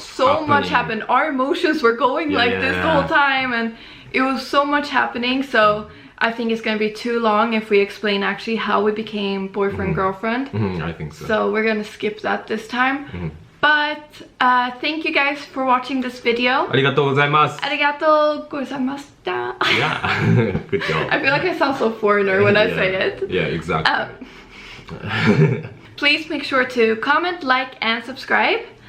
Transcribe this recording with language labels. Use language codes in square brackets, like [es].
[en] so much happened. Our emotions were going like this the whole time, and it was so much happening. So I think it's gonna be too long if we explain actually how we became boyfriend girlfriend. I think so. So we're gonna skip that this time. But thank you guys for watching this video. [ja] ありがとうございます。ありがとうございました。 [en] Yeah, good job. I feel like I sound so foreigner when I say it. Yeah, exactly. Please make sure to comment, like, and subscribe.